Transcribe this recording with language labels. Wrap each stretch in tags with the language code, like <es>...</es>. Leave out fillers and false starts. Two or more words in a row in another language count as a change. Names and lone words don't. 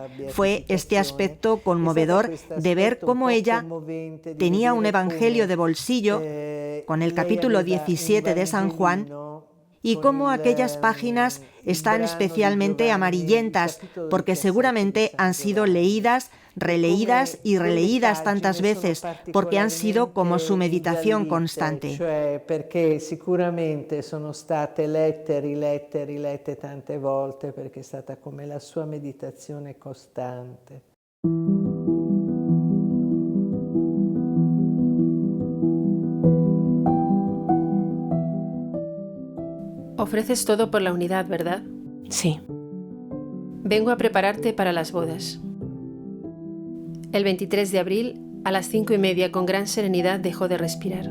<es>fue este aspecto conmovedor de ver cómo ella tenía un evangelio de bolsillo con el capítulo 17 de San Juan y cómo aquellas páginas están especialmente amarillentas porque seguramente han sido leídas, releídas y releídas tantas veces porque han sido como su meditación constante.</es> <it>Perché sicuramente sono state lette, rilette tante volte perché è stata come la sua meditazione costante.</it> <es>Ofreces todo por la unidad, ¿verdad? Sí. Vengo a prepararte para las bodas. El 23 de abril, a las 5:30, con gran serenidad dejó de respirar.</es>